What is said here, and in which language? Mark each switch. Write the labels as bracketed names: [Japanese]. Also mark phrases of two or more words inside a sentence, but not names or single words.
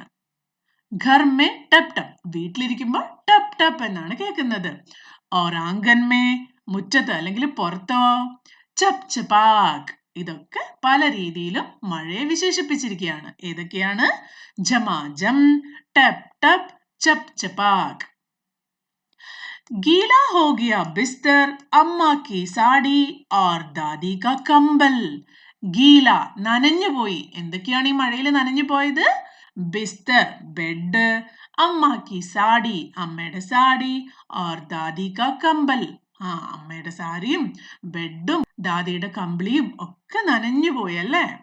[Hindi] घर में टप टप, [Malayalam] വീട്ടിലിരിക്കുമ്പോൾ ടപ് ടപ് എന്നാണ് കേൾക്കുന്നത്. [Hindi] और आंगन में, [Malayalam] മുറ്റത്ത് അല്ലെങ്കിൽ പുറത്തോ ചപ് ചപാക്. ഇതൊക്കെ പല രീതിയിലും മഴയെ വിശേഷിപ്പിച്ചിരിക്കുകയാണ്. ഏതൊക്കെയാണ്? ജമാജം, ടപ് ടപ്, ചപ് ചപാക്. [Hindi] गीला हो गया बिस्तर, अम्मा की साड़ी और दादी का कंबल. [Malayalam] ഗീല, നനഞ്ഞു പോയി. എന്തൊക്കെയാണ് ഈ മഴയിൽ നനഞ്ഞു പോയത്? ബിസ്തർ, ബെഡ്, [Hindi] अम्मा की साड़ी, [Malayalam] അമ്മയുടെ സാടി, [Hindi] और दादी का कंबल, [Malayalam] അമ്മയുടെ സാരിയും ബെഡും ദാദിയുടെ കമ്പിളിയും ഒക്കെ നനഞ്ഞു പോയല്ലേ.